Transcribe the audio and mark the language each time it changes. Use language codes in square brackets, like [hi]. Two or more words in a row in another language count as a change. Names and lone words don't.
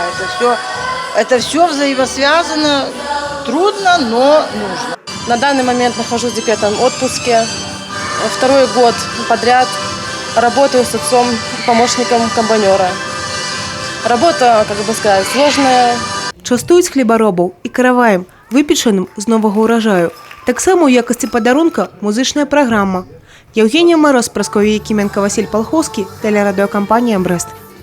[ru] Это все взаимосвязано, трудно, но нужно. На данный момент нахожусь в декретном отпуске. 2-й год подряд работаю с отцом, помощником комбайнера. Работа, как бы сказать, сложная. [be] Частуюць хлебаробаў і караваем, выпечаным з новага ўражаю. Таксама ў якасці падарунка музычная праграма. Евгения Мороз, Прасковья Якименко, Василь Полховский, телерадиокомпания «Брест».